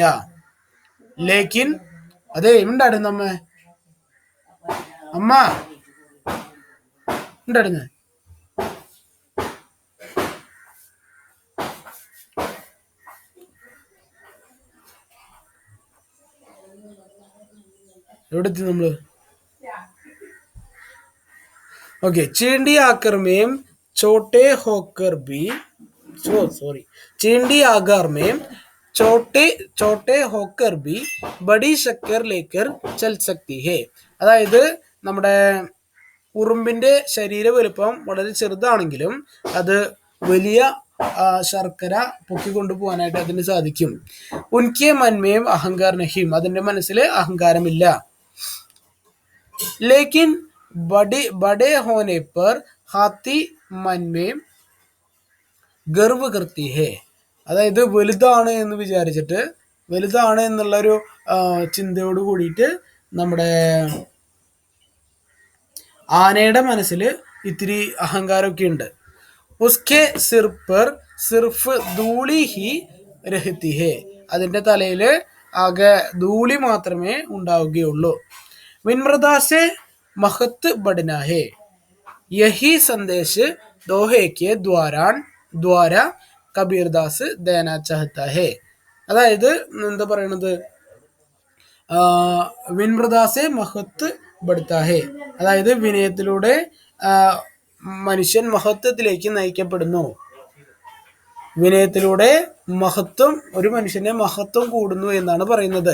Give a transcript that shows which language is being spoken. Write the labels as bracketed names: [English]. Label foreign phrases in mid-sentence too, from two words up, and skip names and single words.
[Malayalam] ലേക്കിൻ, അതെ ഉണ്ടായിരുന്നു അമ്മ ഉണ്ടായിരുന്നു. എവിടെ എത്തി നമ്മള്? [Hindi] ओके, चींटी आकर में छोटे होकर भी चींटी आकार में छोटे होकर भी बड़ी शक्कर लेकर चल सकती है. [Malayalam] അതായത് നമ്മുടെ ഉറുമ്പിന്റെ ശരീര വലുപ്പം വളരെ ചെറുതാണെങ്കിലും അത് വലിയ ശർക്കര പൊക്കിക്കൊണ്ടു പോകാനായിട്ട് അതിന് സാധിക്കും. [Hindi] उनके मन में अहंकार नहीं, [Malayalam] അതിന്റെ മനസ്സിൽ അഹങ്കാരമില്ല. [Hindi] ലേക്കിൻ बड़े होने पर हाथी मन में गर्व करती है. [Malayalam] അതായത് വലുതാണ് എന്ന് വിചാരിച്ചിട്ട്, വലുതാണ് എന്നുള്ളൊരു ചിന്തയോട് കൂടിയിട്ട് നമ്മുടെ ആനയുടെ മനസ്സിൽ ഇത്തിരി അഹങ്കാരമൊക്കെ ഉണ്ട്. [Hindi] उसके सिर पर सिर्फ धूलि ही रहती है, [Malayalam] അതിന്റെ തലയിൽ ആകെ ധൂളി മാത്രമേ ഉണ്ടാവുകയുള്ളൂ. [Hindi] विनम्रता से महत्व बढ़ना है, यही संदेश दोहे के द्वारा കബീർദാസ് देना चाहता है. [Malayalam] അതായത് എന്താ പറയണത്, [Hindi] विनम्रतासे महत्व बढ़ता है, [Malayalam] അതായത് വിനയത്തിലൂടെ മനുഷ്യൻ മഹത്വത്തിലേക്ക് നയിക്കപ്പെടുന്നു. വിനയത്തിലൂടെ മഹത്വം, ഒരു മനുഷ്യന്റെ മഹത്വം കൂടുന്നു എന്നാണ് പറയുന്നത്.